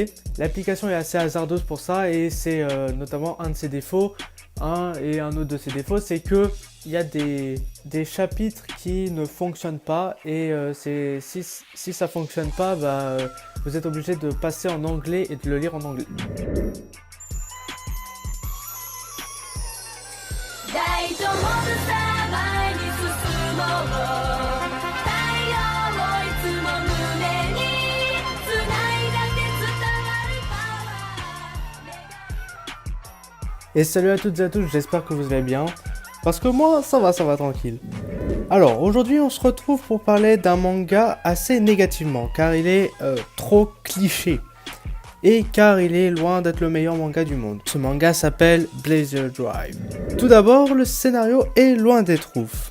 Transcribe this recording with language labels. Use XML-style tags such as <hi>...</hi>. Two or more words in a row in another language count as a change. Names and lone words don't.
<fr>L'application est assez hasardeuse pour ça et c'est notamment un de ses défauts. Et un autre de ses défauts, c'est que il y a des chapitres qui ne fonctionnent pas et si ça fonctionne pas, vous êtes obligé de passer en anglais et de le lire en anglais.</fr> <ja>大丈夫さ前に進もう太陽をいつも胸に繋いだって伝わるパワー</ja> <fr>Et salut à toutes et à tous, j'espère que vous allez bien. Parce que moi, ça va tranquille. Alors, aujourd'hui, on se retrouve pour parler d'un manga assez négativement, car il est trop cliché. Et car il est loin d'être le meilleur manga du monde. Ce manga s'appelle Blazer Drive. Tout d'abord, le scénario est loin d'être ouf.</fr>